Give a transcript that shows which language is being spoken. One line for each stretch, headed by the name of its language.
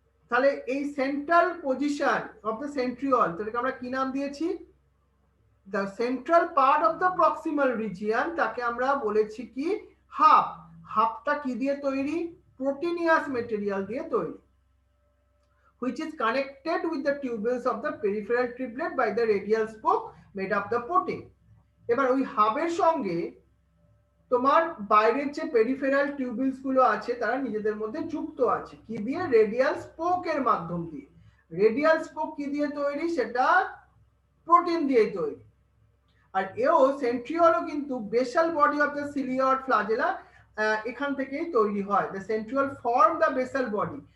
Bangla: তাহলে এই
English: central position of the centriole,
Bangla: তাহলে আমরা কি নাম দিয়েছি?
English: the central part of the proximal region,
Bangla: তাকে আমরা বলেছি কি?
English: Hub.
Bangla: হাবটা কি দিয়ে তৈরি?
English: Proteinaceous material দিয়ে তৈরি, which is connected with the tubules of the peripheral triplet by the radial spoke made of the protein.
Bangla: এবার ওই হাবের সঙ্গে তোমার বাইরের যে পেরিফেরাল টিউবুলস গুলো আছে তারা নিজেদের মধ্যে যুক্ত আছে, কি দিয়ে? রেডিয়াল স্পোকের মাধ্যম দিয়ে। রেডিয়াল স্পোক কি দিয়ে তৈরি? সেটা প্রোটিন দিয়ে তৈরি। আর এও সেন্ট্রিওলও কিন্তু
English: basal body of the cilia or flagella
Bangla: এখান থেকেই তৈরি হয়।
English: the centriole form the basal body,